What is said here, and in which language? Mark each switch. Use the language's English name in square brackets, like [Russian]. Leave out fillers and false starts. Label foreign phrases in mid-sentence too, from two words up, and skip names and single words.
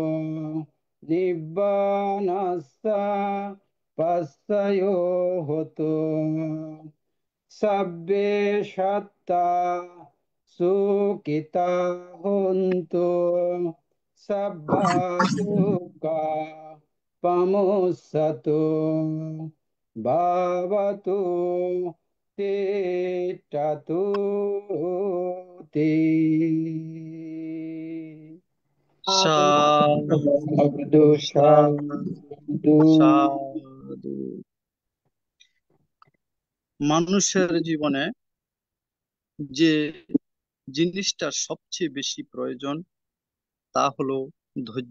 [Pali] nibbanasa pasayo hotu sabbe shatta sukita hontu sabba dukkha pamussatu bhavatu tittatu te [Bangla] সাধু সাধু সাধু সাধু সাধু। মানুষের জীবনে যে জিনিসটা সবচেয়ে বেশি প্রয়োজন তা হলো ধৈর্য।